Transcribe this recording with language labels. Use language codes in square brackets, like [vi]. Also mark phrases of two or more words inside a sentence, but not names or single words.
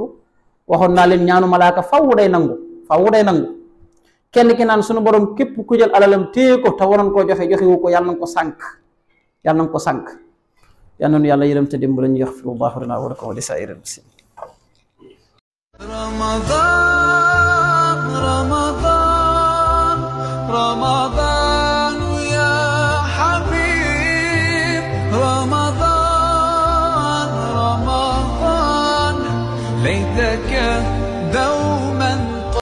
[wo] waxoon naa leen ñaanu malaaka faw day nangu. kenn ki naan sunu borom képp ku jël alalam téye ko te waroon koo joxewu ko yàlla na nga ko sànk. yal na nu yàlla yërëm te dimbali ñu [ar] يغفر الله لنا ولكم ولسائر المسلمين. رمضان رمضان رمضان يا حبيب رمضان رمضان ليتك دوما